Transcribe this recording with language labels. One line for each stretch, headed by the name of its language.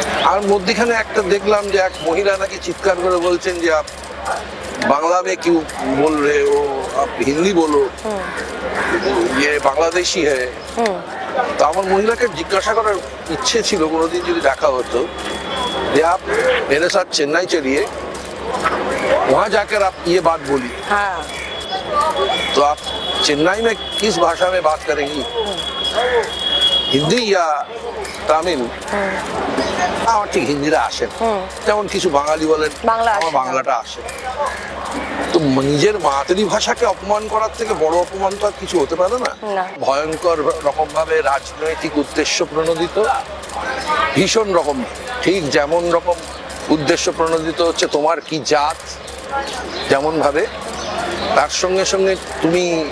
Bangla: আর মধ্যখানে একটা দেখলাম যে এক মহিলা নাকি চিৎকার করে বলছেন যে বাংলা
Hindi: में क्यों बोल रहे हो, आप हिंदी बोलो, ये बांग्लादेशी है।
Bangla: তো আমার মহিলাকে জিজ্ঞাসা করার ইচ্ছে ছিল কোনোদিন যদি দেখা হতো যে
Hindi: आप मेरे साथ चेन्नई चलिए, वहाँ जाकर आप ये बात बोलिए। हाँ। तो आप चेन्नई में किस भाषा में बात करेंगी, हिंदी या তামিল?
Bangla: আমার ঠিক হিন্দিটা আসে, যেমন কিছু বাঙালি বলেন আমার বাংলাটা আসে। তো নিজের মাতৃভাষাকে অপমান করার থেকে বড় অপমান তো আর কিছু হতে পারে না। ভয়ঙ্কর রকম ভাবে রাজনৈতিক উদ্দেশ্য প্রণোদিত, ভীষণ রকম, ঠিক যেমন রকম উদ্দেশ্য প্রণোদিত হচ্ছে তোমার কি জাত, যেমন ভাবে তার সঙ্গে সঙ্গে তুমি